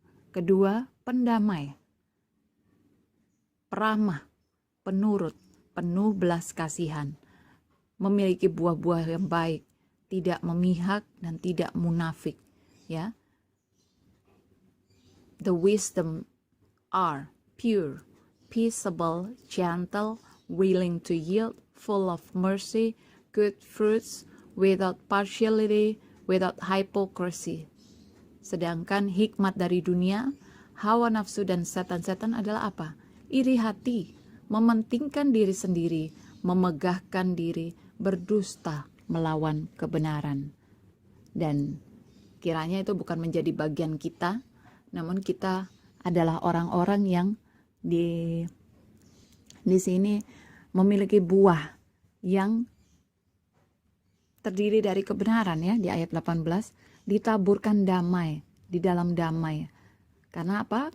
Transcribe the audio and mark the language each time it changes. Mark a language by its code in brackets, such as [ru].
[id] Kedua, pendamai. Peramah, penurut, penuh belas kasihan. Memiliki buah-buah yang baik, tidak memihak dan tidak munafik, ya. [en] The wisdom are pure, peaceable, gentle, willing to yield, full of mercy, good fruits, without partiality, without hypocrisy. [id] Sedangkan hikmat dari dunia, hawa nafsu dan setan-setan adalah apa? Iri hati, mementingkan diri sendiri, memegahkan diri, berdusta, melawan kebenaran. Dan kiranya itu bukan menjadi bagian kita, namun kita adalah orang-orang yang di sini memiliki buah yang terdiri dari kebenaran ya, di ayat 18, ditaburkan damai, di dalam damai. Karena apa?